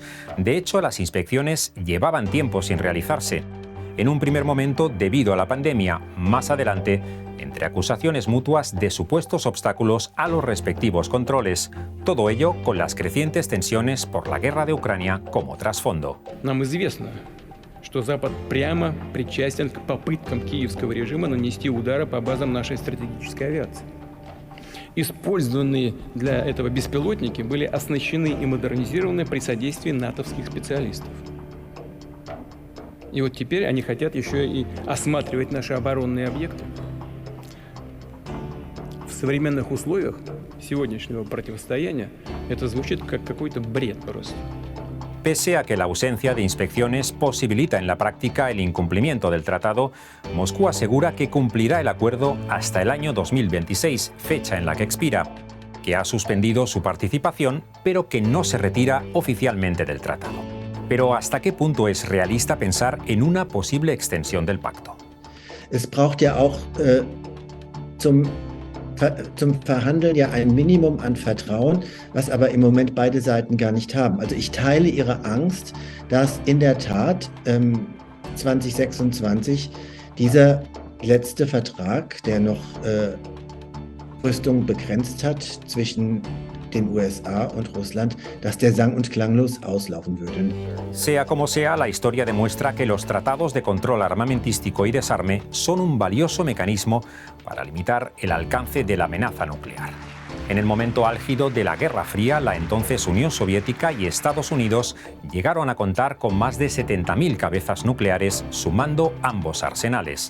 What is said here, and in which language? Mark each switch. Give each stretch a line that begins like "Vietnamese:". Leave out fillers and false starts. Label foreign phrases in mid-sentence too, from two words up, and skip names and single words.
Spanish: De hecho, las inspecciones llevaban tiempo sin realizarse. En un primer momento, debido a la pandemia, más adelante, entre acusaciones mutuas de supuestos obstáculos a los respectivos controles. Todo ello con las crecientes tensiones por la guerra de Ucrania como trasfondo.
Russian: Нам известно, что Запад прямо причастен к попыткам киевского режима нанести удары по базам нашей стратегической авиации. Использованные для этого беспилотники были оснащены и модернизированы при содействии натовских специалистов. И вот теперь они хотят еще и осматривать наши оборонные объекты. В современных условиях сегодняшнего противостояния это звучит как какой-то бред просто.
Spanish: Pese a que la ausencia de inspecciones posibilita en la práctica el incumplimiento del tratado, Moscú asegura que cumplirá el acuerdo hasta el año 2026, fecha en la que expira, que ha suspendido su participación, pero que no se retira oficialmente del tratado. Pero ¿hasta qué punto es realista pensar en una posible extensión del pacto?
German: Es braucht ja auch zum Verhandeln ja ein Minimum an Vertrauen, was aber im Moment beide Seiten gar nicht haben. Also ich teile Ihre Angst, dass in der Tat 2026 dieser letzte Vertrag, der noch Rüstung begrenzt hat zwischen den USA und Russland, dass der sang- und klanglos auslaufen würde.
Spanish: Sea como sea, la historia demuestra que los tratados de control armamentístico y desarme son un valioso mecanismo para limitar el alcance de la amenaza nuclear. En el momento álgido de la Guerra Fría, la entonces Unión Soviética y Estados Unidos llegaron a contar con más de 70.000 cabezas nucleares, sumando ambos arsenales.